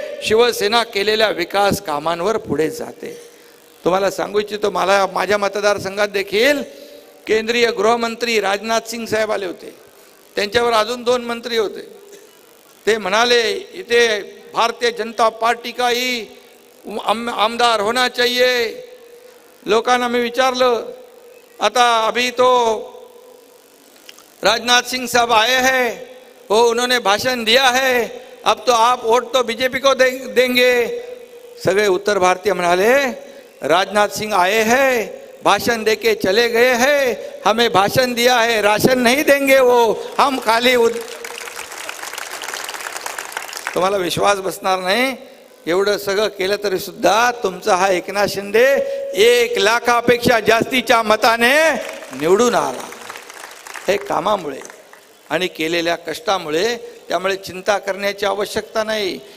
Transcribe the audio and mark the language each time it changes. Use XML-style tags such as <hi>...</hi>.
<mr>शिवसेना केलेल्या विकास कामांवर पुढे जाते. तुम्हाला सांगू इच्छितो, मला माझ्या मतदारसंघात देखील केंद्रीय गृहमंत्री राजनाथ सिंग साहेब आले होते. त्यांच्यावर अजून 2 मंत्री होते. ते म्हणाले, इथे</mr> <hi>भारतीय जनता पार्टी का ही आमदार होना चाहिए.</hi> <mr>लोकांना मी विचारलं, आता</mr> <hi>अभी तो राजनाथ सिंह साहब आए हैं, वो उन्होंने भाषण दिया है, अब तो आप वोट तो बीजेपी को देंगे.</hi> <mr>सगळे उत्तर भारतीय म्हणाले,</mr> <hi>राजनाथ सिंह आए हैं, भाषण देके चले गए हैं, हमें भाषण दिया है, राशन नहीं देंगे वो, हम खाली.</hi> <mr>तुम्हाला विश्वास बसणार नाही, एवढं सगळं केलं तरी सुद्धा तुमचा हा एकनाथ शिंदे 1 लाखापेक्षा जास्तीच्या मताने निवडून आला. हे कामामुळे आणि केलेल्या कष्टामुळे. त्यामुळे चिंता करण्याची आवश्यकता नाही.</mr>